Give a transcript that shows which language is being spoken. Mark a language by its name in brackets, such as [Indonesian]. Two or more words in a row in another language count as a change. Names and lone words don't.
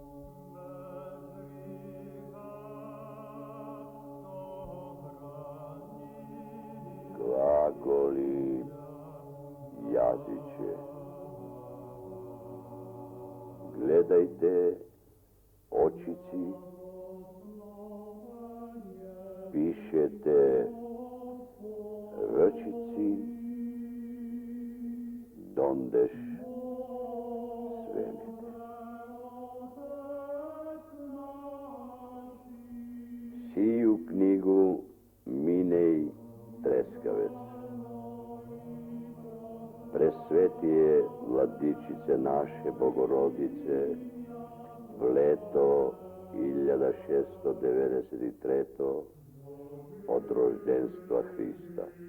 [Macedonian] Глаголи јазиче, гледајте очици, пишете ръчици, дондеш свемете. [Church Slavic] Сию книгу минеј трескавец. Пресветие владичице наше Богородице, в лето 1693 од рожденства Христа.